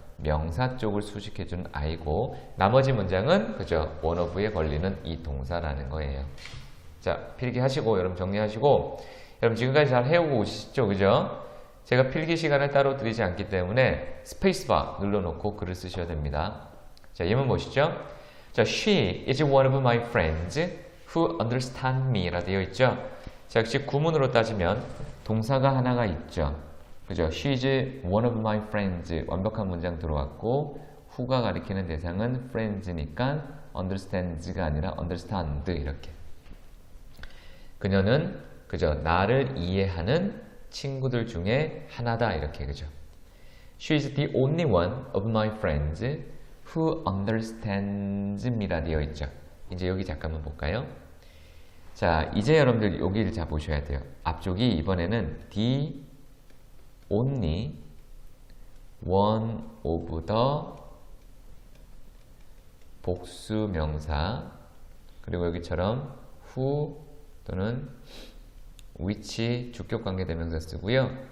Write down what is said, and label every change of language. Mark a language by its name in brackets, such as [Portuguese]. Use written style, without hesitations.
[Korean] 명사 쪽을 수식해준 아이고 나머지 문장은 그죠? 원어브에 걸리는 이 동사라는 거예요. 자, 필기하시고 여러분 정리하시고 여러분 지금까지 잘 해오고 오시죠? 그죠? 제가 필기 시간을 따로 드리지 않기 때문에 스페이스바 눌러놓고 글을 쓰셔야 됩니다. 자, 예문 보시죠. 자, [English] she is one of my friends who understand me [Korean] 라 되어 있죠. 자, 역시 구문으로 따지면 동사가 하나가 있죠. 그죠? [English] She is one of my friends. [Korean] 완벽한 문장 들어왔고 who가 가리키는 대상은 friends니까 understands가 아니라 understand 이렇게. 그녀는 그죠? 나를 이해하는 친구들 중에 하나다 이렇게 그죠? [English] She is the only one of my friends who understands me [Korean] 라 되어 있죠. 이제 여기 잠깐만 볼까요? 자, 이제 여러분들 여기를 자 보셔야 돼요. 앞쪽이 이번에는 the only one of the 복수 명사 그리고 여기처럼 who 또는 which 주격 관계 대명사 쓰고요.